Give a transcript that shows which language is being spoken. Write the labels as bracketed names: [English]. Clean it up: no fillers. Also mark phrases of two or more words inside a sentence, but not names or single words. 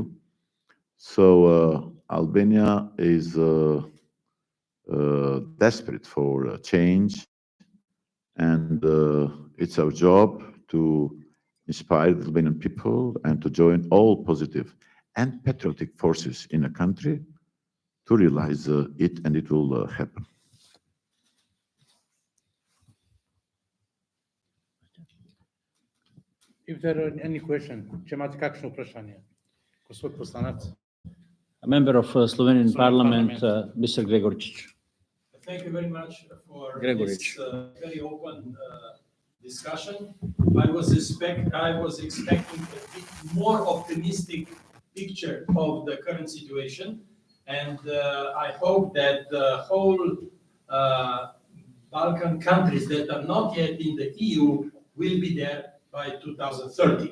[English] So Albania is desperate for change, and it's our job to inspire the Albanian people and to join all positive and patriotic forces in a country to realize it, and it will happen. If there are any questions, [Slovenian] če imate kakšno vprašanje? Gospod poslanec. [English] A member of Slovenian Parliament, Mr. Gregorić. Thank you very much for Gregorić. this very open discussion. I was expecting a bit more optimistic picture of the current situation, and I hope that the whole Balkan countries that are not yet in the EU will be there by 2030.